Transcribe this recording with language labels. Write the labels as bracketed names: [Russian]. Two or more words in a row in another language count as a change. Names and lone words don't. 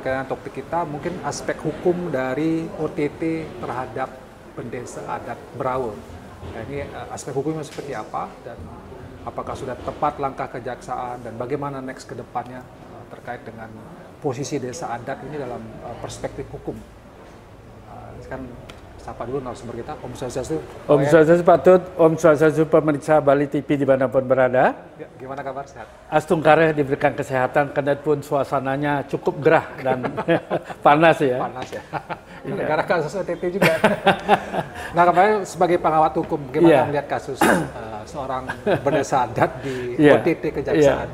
[Indonesian] Berkaitan dengan topik kita, mungkin aspek hukum dari OTT terhadap pendesa adat Beraul. Nah, ini aspek hukumnya seperti apa dan apakah sudah tepat langkah kejaksaan dan bagaimana next ke depannya terkait dengan posisi desa adat ini dalam perspektif hukum. Kan sapa dulu narasumber kita, [Sanskrit] Om Swastiastu. Om Swastiastu [Indonesian] Patut, [Sanskrit] Om Swastiastu [Indonesian] pemirsa Bali TV dimanapun berada. Ya, gimana kabar, sehat? Astungkare diberikan kesehatan, karena pun suasananya cukup gerah dan panas ya. Panas ya. Gara-gara kasus OTT juga. Nah, kemarin sebagai pengamat hukum, gimana melihat kasus seorang berdesa adat di OTT kejaksaan?